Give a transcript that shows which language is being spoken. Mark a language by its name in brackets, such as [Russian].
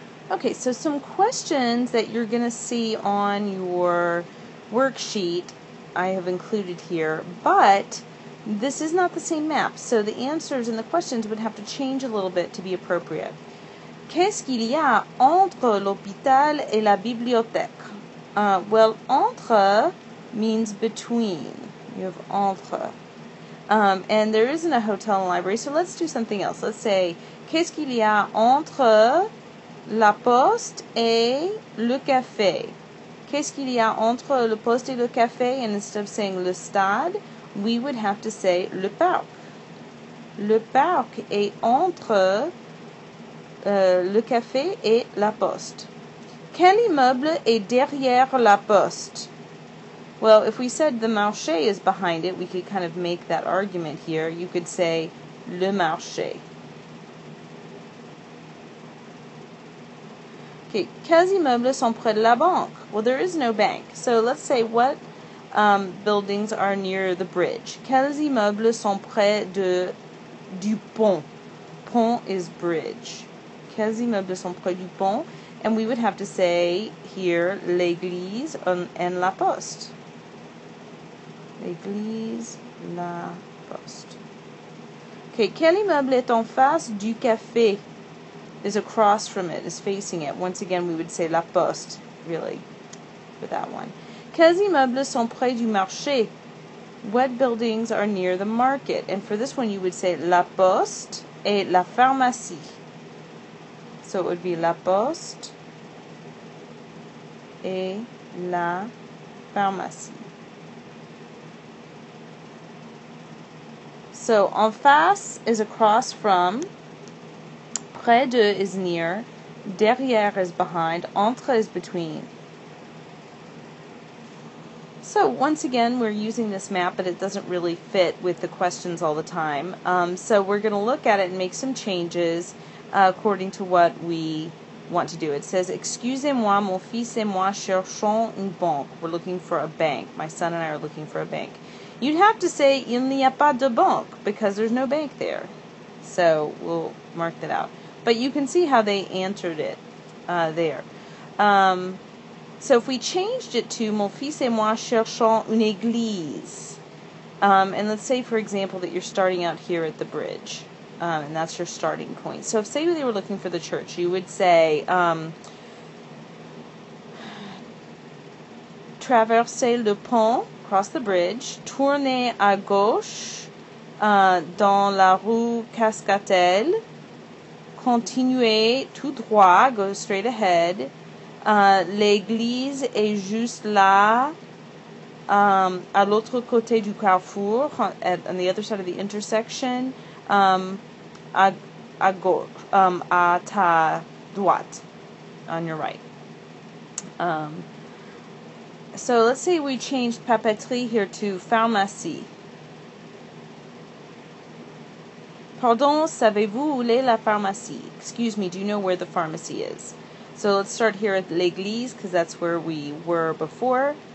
[English] Okay, so some questions that you're going to see on your worksheet I have included here, but this is not the same map, so the answers and the questions would have to change a little bit to be appropriate. [French] Qu'est-ce qu'il y a entre l'hôpital et la bibliothèque? [English] Well, entre means between. You have entre. And there isn't a hotel and library, so let's do something else. Let's say, [French] qu'est-ce qu'il y a entre la poste et le café? Qu'est-ce qu'il y a entre le poste et le café? [English] And instead of saying le stade, we would have to say le parc. [French] Le parc est entre le café et la poste. Quel immeuble est derrière la poste? [English] Well, if we said the marché is behind it, we could kind of make that argument here. You could say le marché. [French] Okay, quels immeubles sont près de la banque? [English] Well, there is no bank. So let's say what buildings are near the bridge. [French] Quels immeubles sont près du pont? [English] Pont is bridge. [French] Quels immeubles sont près du pont? [English] And we would have to say here l'église and la poste. [French] L'église, la poste. Okay, quel immeuble est en face du café? [English] Is across from it, is facing it. Once again, we would say la poste, really, for that one. [French] Quels immeubles sont près du marché? [English] What buildings are near the market? And for this one, you would say [French] la poste et la pharmacie. [English] So it would be [French] la poste et la pharmacie. [English] So, en face is across from, près de is near, derrière is behind, entre is between. So, once again, we're using this map, but it doesn't really fit with the questions all the time. So we're going to look at it and make some changes according to what we want to do. It says, [French] excusez-moi, mon fils et moi cherchons une banque. [English] We're looking for a bank. My son and I are looking for a bank. You'd have to say, [French] il n'y a pas de banque, [English] because there's no bank there. So we'll mark that out. But you can see how they answered it there. So if we changed it to, [French] mon fils et moi cherchons une église. [English] And let's say, for example, that you're starting out here at the bridge. And that's your starting point. So if, say, they were looking for the church, you would say, [French] traversez le pont, [English] cross the bridge, [French] tournez à gauche dans la rue Cascatel, continuez tout droit, [English] go straight ahead. [French] L'église est juste là, à l'autre côté du carrefour, [English] on the other side of the intersection, [French] à gauche, à ta droite, [English] on your right. So let's say we changed papeterie here to pharmacie. [French] Pardon, savez-vous où est la pharmacie? [English] Excuse me, do you know where the pharmacy is? So let's start here at l'église because that's where we were before.